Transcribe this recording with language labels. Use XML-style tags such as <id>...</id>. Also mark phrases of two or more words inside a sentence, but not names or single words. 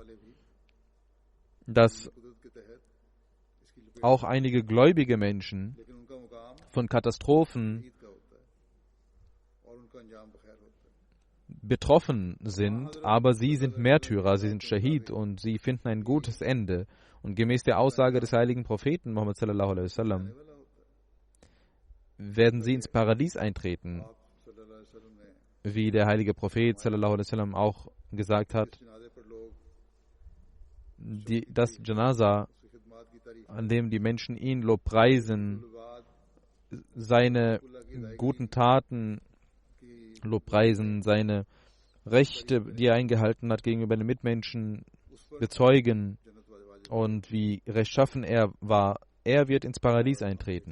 <de>dass auch einige gläubige Menschen von Katastrophen betroffen sind, aber sie sind Märtyrer, sie sind Schahid und sie finden ein gutes Ende. Und gemäß der Aussage des heiligen Propheten Muhammad</de> <ar>صلى الله عليه وسلم</ar> <de>werden sie ins Paradies eintreten, wie der heilige Prophet</de> <ar>صلى الله عليه وسلم</ar> <de>auch gesagt hat. Das Janaza, an dem die Menschen ihn lobpreisen, seine guten Taten lobpreisen, seine Rechte, die er eingehalten hat gegenüber den Mitmenschen, bezeugen und wie rechtschaffen er war, er wird ins Paradies eintreten.</de>